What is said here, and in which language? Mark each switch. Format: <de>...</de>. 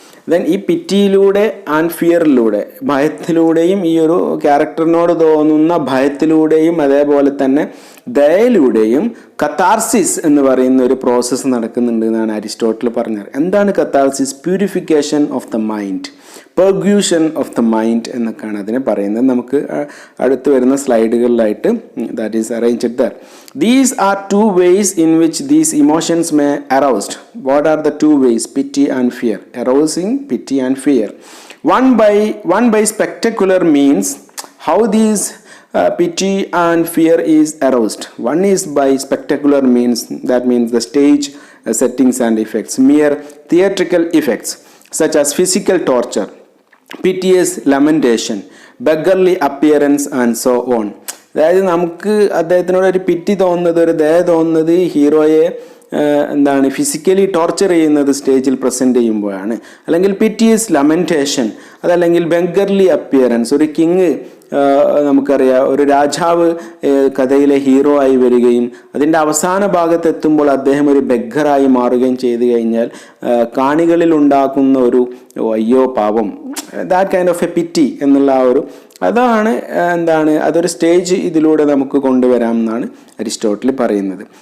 <ml>Then ഈ പിറ്റിയിലൂടെ and ഫിയറിലൂടെ, ഭയത്തിലൂടെയും ഈ ഒരു ക്യാരക്ടറിനോട് തോന്നുന്ന ഭയത്തിലൂടെയും അതേപോലെ തന്നെ ദയയിലൂടെയും കത്താർസിസ് എന്ന് പറയുന്ന ഒരു പ്രോസസ്സ് നടക്കുന്നുണ്ട് എന്നാണ് അരിസ്റ്റോട്ടിൽ പറഞ്ഞത്. എന്താണ് catharsis?</ml> <en>purification of the mind, purgation of the mind</en> <ml>എന്നൊക്കെയാണ് അതിനെ പറയുന്നത്. നമുക്ക് അടുത്ത് വരുന്ന സ്ലൈഡുകളിലായിട്ട്</ml> <en>That is arranged there. These are two ways in which these emotions may aroused. What are the two ways? Pity and fear. Arousing pity and fear. One by spectacular means. How these pity and fear is aroused? One is by spectacular means. That means the stage settings and effects, mere theatrical effects such as physical torture, piteous lamentation, beggarly appearance and so on.</en> <ml>അതായത് നമുക്ക് അദ്ദേഹത്തിനോട് ഒരു പിറ്റി തോന്നുന്നത്, ഒരു ദയ തോന്നുന്നത് ഹീറോയെ physically torture ചെയ്യുന്നത് സ്റ്റേജിൽ പ്രസൻറ്റ് ചെയ്യുമ്പോഴാണ്. അല്ലെങ്കിൽ</ml> <en>piteous lamentation,</en> <ml>അതല്ലെങ്കിൽ</ml> <en>Beggarly appearance.</en> <ml>ഒരു കിങ്, നമുക്കറിയാം, ഒരു രാജാവ് കഥയിലെ ഹീറോ ആയി വരികയും അതിൻ്റെ അവസാന ഭാഗത്തെത്തുമ്പോൾ അദ്ദേഹം ഒരു ബെഗ്ഗറായി മാറുകയും ചെയ്തു കഴിഞ്ഞാൽ കാണികളിൽ ഉണ്ടാക്കുന്ന ഒരു അയ്യോ പാവം,</ml> <en>that kind of a pity</en> <ml>എന്നുള്ള അതാണ് അതൊരു സ്റ്റേജ് ഇതിലൂടെ നമുക്ക് കൊണ്ടുവരാം എന്നാണ് അരിസ്റ്റോട്ടിൽ പറയുന്നത്.</ml>